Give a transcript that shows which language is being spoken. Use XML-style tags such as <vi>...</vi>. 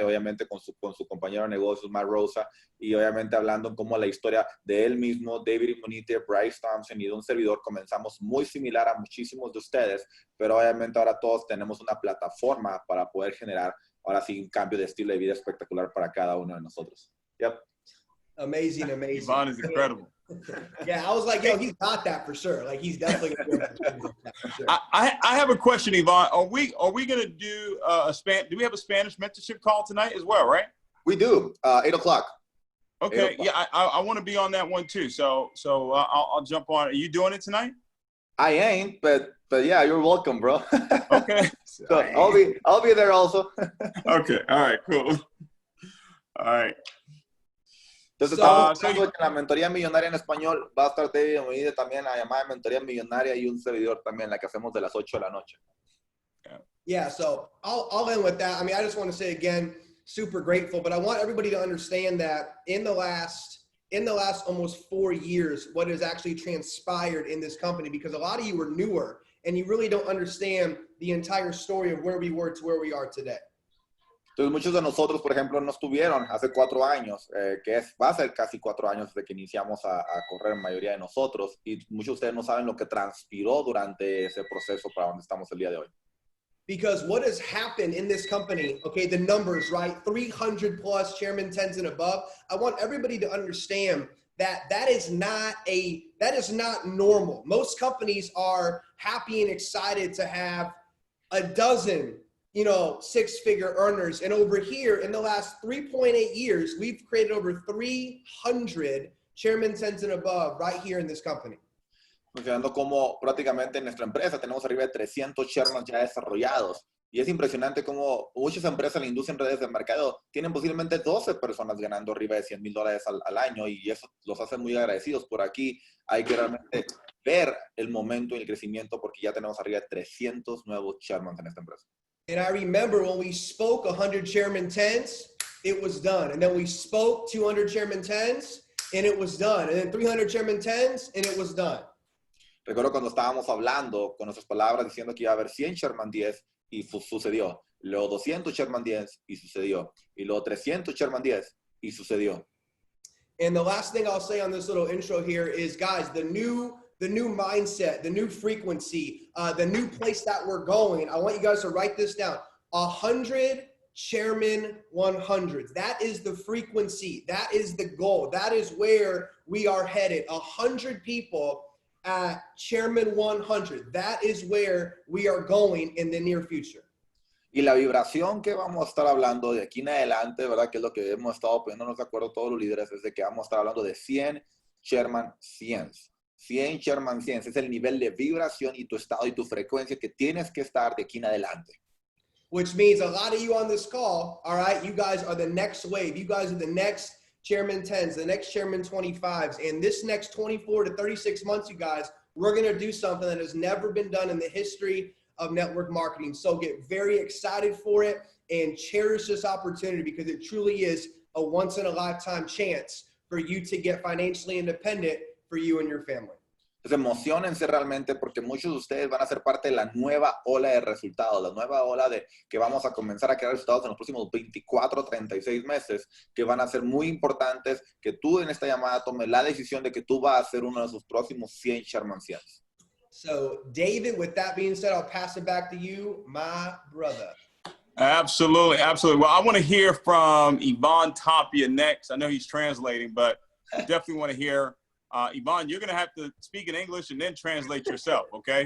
<es>Y obviamente con su compañero de negocios, Matt Rosa, y obviamente hablando en cómo la historia de él mismo, David Immunity, Bryce Thompson y de un servidor comenzamos muy similar a muchísimos de ustedes, pero obviamente ahora todos tenemos una plataforma para poder generar, ahora sí, un cambio de estilo de vida espectacular para cada uno de nosotros.</es> <en>Yep. Amazing. Yvonne is incredible. Yeah, I was like, yo, he's got that for sure. Like, he's definitely going to do that for sure. I have a question, Yvonne. Are we going to do do we have a Spanish mentorship call tonight as well, right? We do, 8 o'clock. Okay, yeah, I want to be on that one too. So I'll jump on. Are you doing it tonight? I ain't, but yeah, you're welcome, bro. Okay. So I'll be there also. Okay, all right, cool. All right.</en> <es>Entonces, estamos hablando que la mentoría millonaria en español va a estar David Medina también, la llamada mentoría millonaria y un servidor también, la que hacemos de las 8 de la noche.</es> <en>Yeah, so I'll end with that. I mean, I just want to say again, super grateful, but I want everybody to understand that in the last almost 4 years, what has actually transpired in this company, because a lot of you are newer and you really don't understand the entire story of where we were to where we are today.</en> <es>Entonces, muchos de nosotros, por ejemplo, no estuvieron hace 4 años, va a ser casi 4 años desde que iniciamos a correr, la mayoría de nosotros, y muchos de ustedes no saben lo que transpiró durante ese proceso para donde estamos el día de hoy.</es> <en>Because what has happened in this company, okay, the numbers, right? 300 plus chairman 10s and above. I want everybody to understand that that is not normal. Most companies are happy and excited to have a dozen, you know, 6-figure earners. And over here in the last 3.8 years, we've created over 300 chairman 10s and above right here in this company.</en> <es>Considerando como prácticamente en nuestra empresa tenemos arriba de 300 chairmans ya desarrollados. Y es impresionante como muchas empresas en la industria en redes de mercado tienen posiblemente 12 personas ganando arriba de $100,000 al año, y eso los hace muy agradecidos. Por aquí hay que realmente ver el momento y el crecimiento, porque ya tenemos arriba de 300 nuevos chairmans en esta empresa.</es> <en>And I remember when we spoke 100 chairman 10s, it was done. And then we spoke 200 chairman 10s, and it was done. And then 300 chairman 10s, and it was done.</en> <es>Recuerdo cuando estábamos hablando con nuestras palabras diciendo que iba a haber 100 Sherman 10 y sucedió. Luego 200 Sherman 10 y sucedió. Y luego 300 Sherman 10 y sucedió.</es> <en>And the last thing I'll say on this little intro here is, guys, the new mindset, the new frequency, the new place that we're going. I want you guys to write this down. 100 chairman 100s. That is the frequency. That is the goal. That is where we are headed. 100 people at Chairman 100. That is where we are going in the near future.</en> <es>Y la vibración que vamos a estar hablando de aquí en adelante, ¿verdad? Que es lo que hemos estado poniéndonos de acuerdo todos los líderes, es de que vamos a estar hablando de 100 Chairman 100. 100 Chairman 100 es el nivel de vibración y tu estado y tu frecuencia que tienes que estar de aquí en adelante.</es> <en>Which means a lot of you on this call, all right, you guys are the next wave. You guys are the next Chairman 10s, the next Chairman 25s. And this next 24 to 36 months, you guys, we're going to do something that has never been done in the history of network marketing. So get very excited for it and cherish this opportunity, because it truly is a once in a lifetime chance for you to get financially independent for you and your family.</en> <es>Entonces, emociónense realmente, porque muchos de ustedes van a ser parte de la nueva ola de resultados, la nueva ola de que vamos a comenzar a crear resultados en los próximos 24, 36 meses, que van a ser muy importantes, que tú en esta llamada tomes la decisión de que tú vas a ser uno de sus próximos 100 Sherman 100.</es> <en>So, David, with that being said, I'll pass it back to you, my brother. Absolutely, absolutely. Well, I want to hear from Ivan Tapia next. I know he's translating, but I definitely want to hear Ivan, you're going to have to speak in English and then translate yourself, okay?</en>